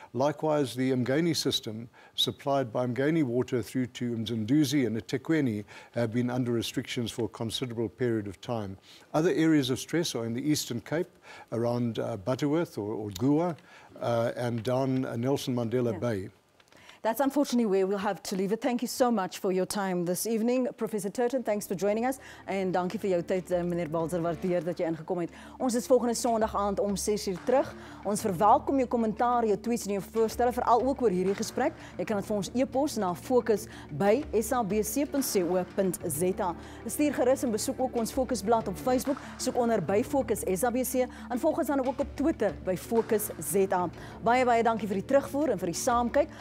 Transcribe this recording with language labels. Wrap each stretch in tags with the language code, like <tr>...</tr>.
<en>Likewise, the Mgeni system, supplied by Mgeni water through to Mzanduzi and eThekwini, have been under restrictions for a considerable period of time. Other areas of stress are in the Eastern Cape, around Butterworth or Gua, and down Nelson Mandela Bay. That's unfortunately where we'll have to leave it. Thank you so much for your time this evening. Professor Turton, thanks for joining us.</en> <af>En dankie vir jou tyd, meneer Balzer, waardeer dat jy ingekom het. Ons is volgende Sondag aand om 6:00 terug. Ons verwelkom jou kommentaar, jou tweets en jou voorstelle, veral ook oor hierdie gesprek. Jy kan dit vir ons e-pos na fokus@sabc.co.za. Stuur gerus en besoek ook ons Fokusblad op Facebook. Soek onder by Fokus SABC en volg ons dan ook op Twitter by Fokus ZA. Baie dankie vir die terugvoer en vir die saamkyk.</af>